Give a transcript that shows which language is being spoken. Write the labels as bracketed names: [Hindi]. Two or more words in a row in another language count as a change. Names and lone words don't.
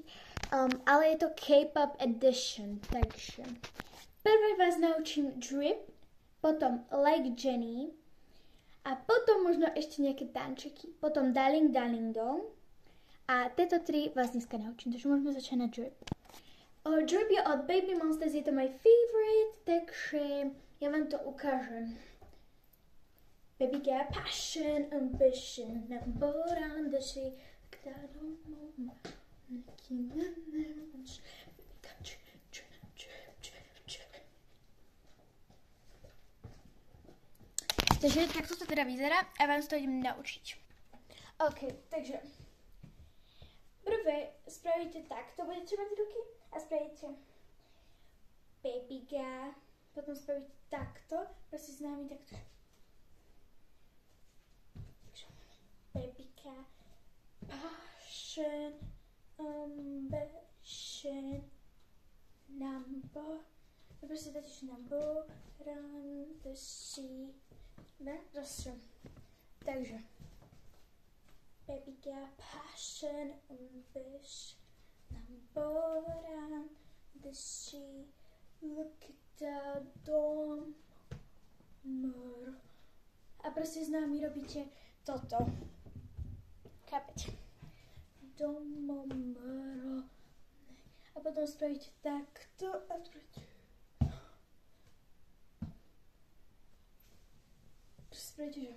[Slovak] Ale je to [English] K-pop edition, [Slovak] takže prvé vás naučím drip, potom Like Jenny, a potom možno ešte nejaké tančeky. Potom Darling Darling Dong. A tieto tri vás dneska naučím. Takže môžeme začať na drip. Drip je od Baby Monsters. Je to [English] my favorite. [Slovak] Takže ja vám to ukážem. [English] Baby got passion, ambition. Number on the sheet. [Slovak] Takže takto to teda vyzerá a vám to idem naučiť. OK, takže prvé spravíte takto, budete mať ruky a spravíte babyga, potom spravíte takto, proste s nami takto. Takže babyga, [English] passion, ambition, number, [Slovak] proste dáte, že [English] number, run, the sea. [Slovak] Ne, rozším. Takže [English] baby got passion, ambition, number one, the sea, look at the dom, [Slovak] a proste s nami robíte toto. Chápete? Domomro. A potom spravíte takto a spravíte. Spravíte, že?